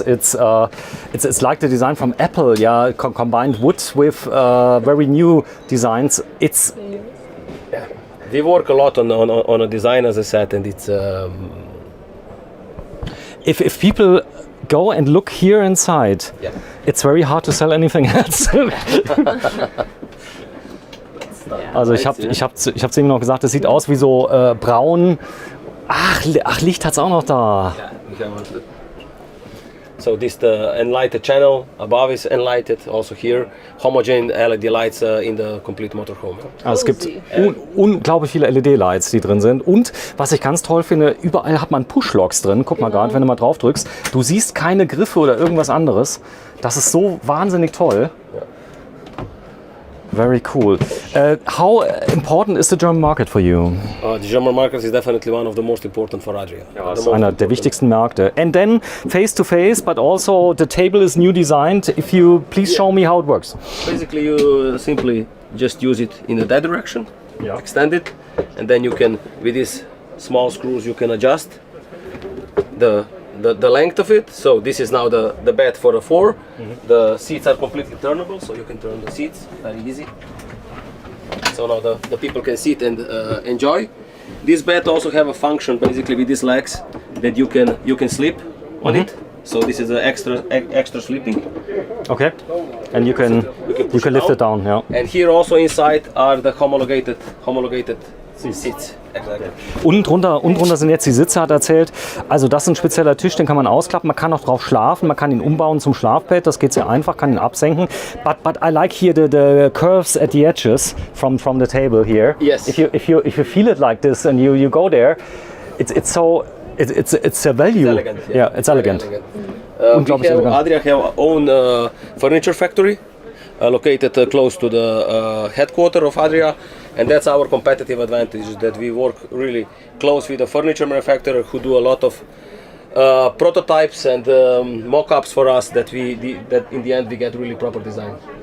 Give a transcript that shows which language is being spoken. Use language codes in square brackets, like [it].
[en] It's like the design from Apple, yeah, combined wood with very new designs. We work a lot on a design, as I said, and it's. If people go and look here inside, Yeah. it's very hard to sell anything else. [de] Also ich hab's eben noch gesagt, es sieht aus wie so braun. Ach, Licht hat's auch noch da. [en] So this the enlightened channel above is enlightened. Also here, homogeneous LED lights in the complete motorhome. [de] Also es gibt unglaublich viele LED-Lights, die drin sind. Und was ich ganz toll finde, überall hat man Push-Locks drin. Guck mal gerade, wenn du mal drauf drückst. Du siehst keine Griffe oder irgendwas anderes. Das ist so wahnsinnig toll. [en] Very cool. How important is the German market for you? The German market is definitely one of the most important for Adria. [de] Das ist einer der wichtigsten Märkte. [en] And then face to face, but also the table is new designed. If you please show me how it works. Basically, you simply just use it in that direction, extend it, and then you can, with these small screws, you can adjust the length of it. So this is now the bed for the 4. The seats are completely turnable, so you can turn the seats very easy. So now the people can sit and enjoy. This bed also have a function basically with these legs that you can sleep on it. So this is an extra sleeping. Okay. And you can lift it down, yeah. And here also inside are the homologated seats. Exactly. [de] Unten drunter sind jetzt die Sitze, hat er erzählt. Also das ist ein spezieller Tisch, den kann man ausklappen. Man kann auch drauf schlafen, man kann ihn umbauen zum Schlafbett. Das geht sehr einfach, kann ihn absenken. [en] But I like here the curves at the edges from the table here. Yes. If you feel it like this and you go there, it's a value. It's elegant. Yeah, it's elegant. [de] Unglaublich elegant. [en] Adria have our own furniture factory located close to the headquarters of Adria, and that's our competitive advantage, that we work really close with the furniture manufacturer who do a lot of prototypes and mock-ups for us that in the end we get really proper design.